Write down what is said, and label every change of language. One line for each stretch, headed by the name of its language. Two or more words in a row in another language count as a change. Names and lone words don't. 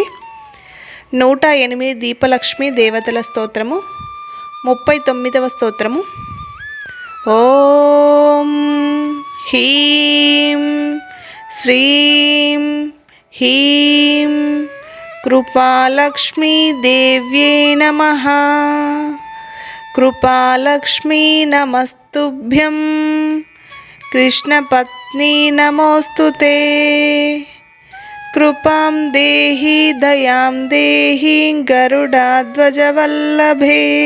Telugu: 108 దీపలక్ష్మి దేవతల స్తోత్రము 39వ స్తోత్రము.
Sanskrit: ఓం హ్రీం శ్రీం హ్రీం కృపాలక్ష్మీ దేవ్యే నమః. कृपालक्ष्मी नमस्तुभ्यं कृष्णपत्नी नमोस्तुते. कृपां देहि दयां देहि गरुडाध्वजवल्लभे.